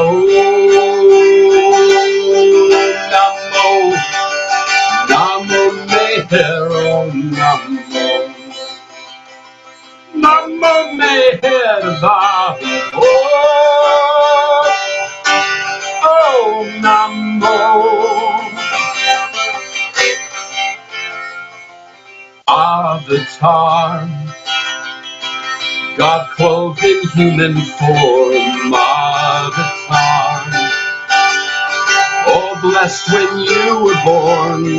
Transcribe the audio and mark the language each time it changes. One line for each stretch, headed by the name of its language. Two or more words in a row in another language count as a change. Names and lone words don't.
Sanskrit: Oh, Namo, Namo Meher. Oh, Namo, Namo Meher Baba. Oh, Namo.
English: Avatar, God clothed in human form. Avatar, oh, blessed when you were born.